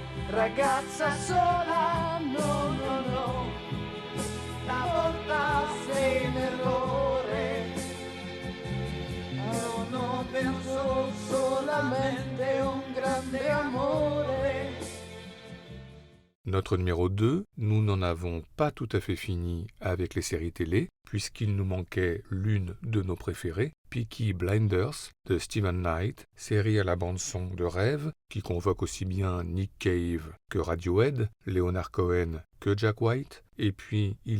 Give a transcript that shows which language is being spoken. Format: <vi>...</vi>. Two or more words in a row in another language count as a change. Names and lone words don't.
<it>ragazza sola, no, no, no, stavolta sei in errore, non penso solamente un grande amore.</it> <fr>Notre numéro 2, nous n'en avons pas tout à fait fini avec les séries télé, puisqu'il nous manquait l'une de nos préférées, Peaky Blinders de Steven Knight, série à la bande-son de rêve, qui convoque aussi bien Nick Cave que Radiohead, Leonard Cohen que Jack White, et puis il</fr>